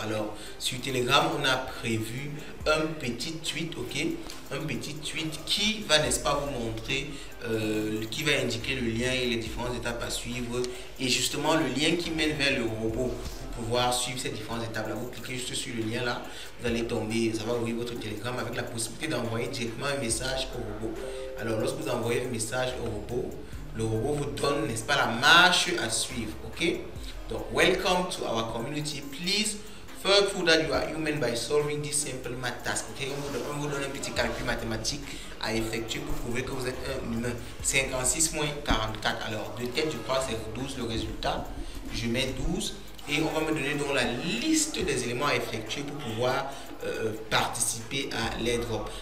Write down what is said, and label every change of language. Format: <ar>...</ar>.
<fr>Alors sur Telegram, on a prévu un petit tweet, ok, un petit tweet qui va, n'est-ce pas, vous montrer, qui va indiquer le lien et les différentes étapes à suivre, et justement le lien qui mène vers le robot pour pouvoir suivre ces différentes étapes là. Vous cliquez juste sur le lien là, vous allez tomber, ça va ouvrir votre Telegram avec la possibilité d'envoyer directement un message au robot. Alors lorsque vous envoyez un message au robot, le robot vous donne, n'est-ce pas, la marche à suivre, ok.</fr> <en>Donc welcome to our community, please prove that you are human by solving this simple math task, ok.</en> <fr>On vous donne un petit calcul mathématique à effectuer pour prouver que vous êtes un humain. 56 moins 44, alors de tête je crois c'est 12 le résultat, je mets 12 et on va me donner donc la liste des éléments à effectuer pour pouvoir participer à l'airdrop.</fr>